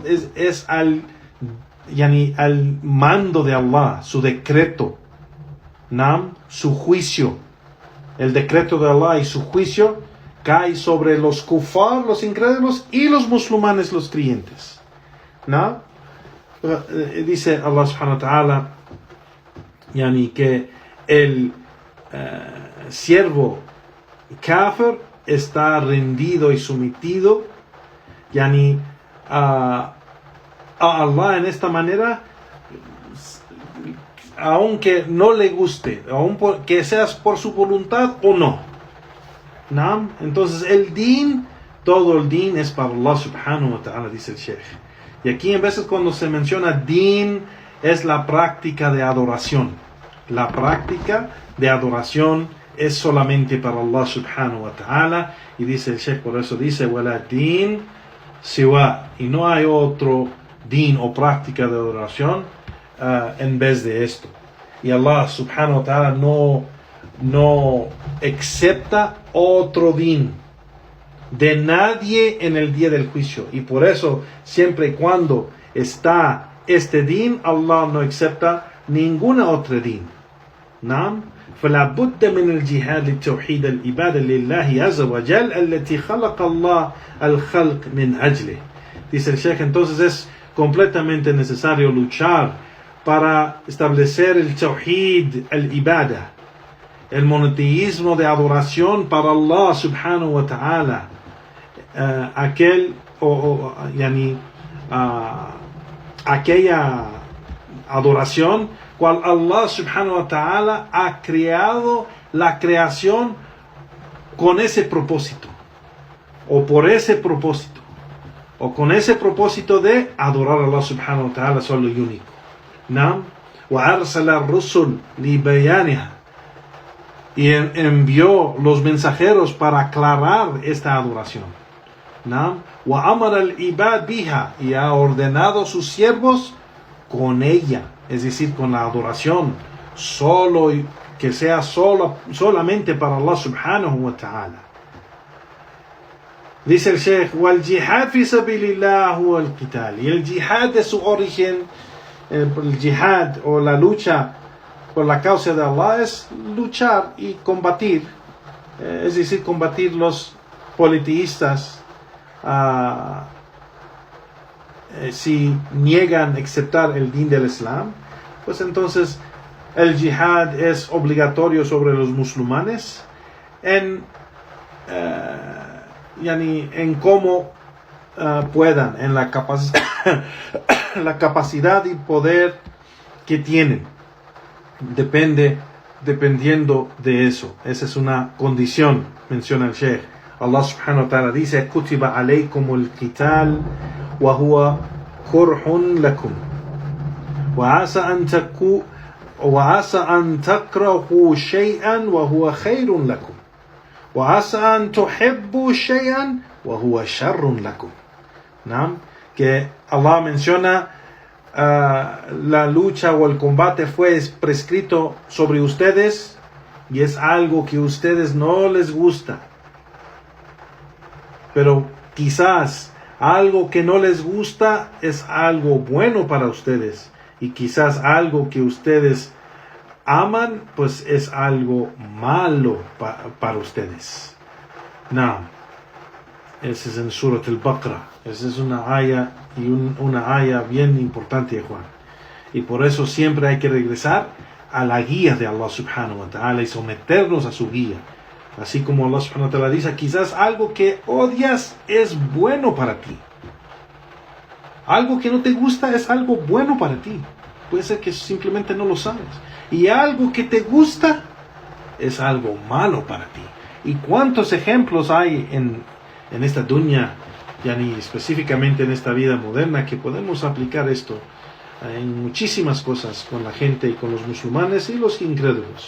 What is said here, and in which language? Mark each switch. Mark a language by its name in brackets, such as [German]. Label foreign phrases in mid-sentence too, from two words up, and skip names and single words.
[Spanish] Es al mando de Allah, su decreto, su juicio. El decreto de Allah y su juicio cae sobre los kufar, los incrédulos, y los musulmanes, los creyentes. Dice Allah [Arabic] سبحانه وتعالى [Spanish] que el siervo kafir está rendido y sometido a Allah en esta manera, aunque no le guste, que seas por su voluntad o no. ¿No? Entonces todo el din es para Allah [Arabic] سبحانه وتعالى, [Spanish] dice el Sheikh. Y aquí en veces cuando se menciona din, es la práctica de adoración. La práctica de adoración es solamente para Allah [Arabic] سبحانه وتعالى. [Spanish] Y dice el Sheikh, por eso dice, [Arabic] ولا دين سوى. [Spanish] Y no hay otro din o práctica de adoración en vez de esto. Y Allah [Arabic] سبحانه وتعالى [Spanish] no acepta otro din de nadie en el día del juicio. Y por eso, siempre y cuando está este din, Allah no acepta ninguna otra din. ¿No? [Arabic] فلا بد من الجهاد لتوحيد العبادة لله عز وجل التي خلق الله الخلق من أجله. [Spanish] Dice el Sheikh, entonces es completamente necesario luchar para establecer el tawhid, el ibadah, el monoteísmo de adoración para Allah [Arabic] سبحانه وتعالى, [Spanish] aquella adoración cual Allah [Arabic] سبحانه وتعالى [Spanish] ha creado la creación con ese propósito, o por ese propósito, o con ese propósito de adorar a Allah [Arabic] سبحانه وتعالى [Spanish] solo y único. ¿No? [Arabic] وَأَرْسَلَ الرُّسُلَ لِبَيَانِهَا, [Spanish] y envió los mensajeros para aclarar esta adoración. ¿No? [Arabic] وَأَمَرَ الْعِبَادِ بِهَا, [Spanish] y ha ordenado sus siervos con ella, es decir, con la adoración, que sea solamente para Allah [Arabic] سبحانه وتعالى. [Spanish] Dice el Sheikh, [Arabic] والجهاد في سبيل الله هو القتال. [Spanish] Y el jihad de su origen, el jihad o la lucha por la causa de Allah es luchar y combatir, es decir, combatir los politeístas si niegan aceptar el din del Islam. Pues entonces el jihad es obligatorio sobre los musulmanes en cómo puedan, en la capacidad y poder que tienen, dependiendo de eso. Esa es una condición, menciona el Sheikh. Allah [Arabic] سبحانه وتعالى [Spanish] dice, [Arabic] كتب عليكم القتال وهو كره لكم وعسى أن تكرهوا شيئا وهو خير لكم وعسى أن تحبوا شيئا وهو شر لكم. [Spanish] ¿No? Que Allah menciona la lucha o el combate fue prescrito sobre ustedes y es algo que a ustedes no les gusta, pero quizás algo que no les gusta es algo bueno para ustedes, y quizás algo que ustedes aman pues es algo malo para ustedes. No, ese es en Surat al-Baqarah. Esa es una aya y una aya bien importante, Juan. Y por eso siempre hay que regresar a la guía de Allah [Arabic] سبحانه وتعالى [Spanish] y someternos a su guía. Así como Allah [Arabic] سبحانه وتعالى [Spanish] dice, quizás algo que odias es bueno para ti. Algo que no te gusta es algo bueno para ti. Puede ser que simplemente no lo sabes. Y algo que te gusta es algo malo para ti. ¿Y cuántos ejemplos hay en esta dunya, y específicamente en esta vida moderna, que podemos aplicar esto en muchísimas cosas con la gente y con los musulmanes y los incrédulos?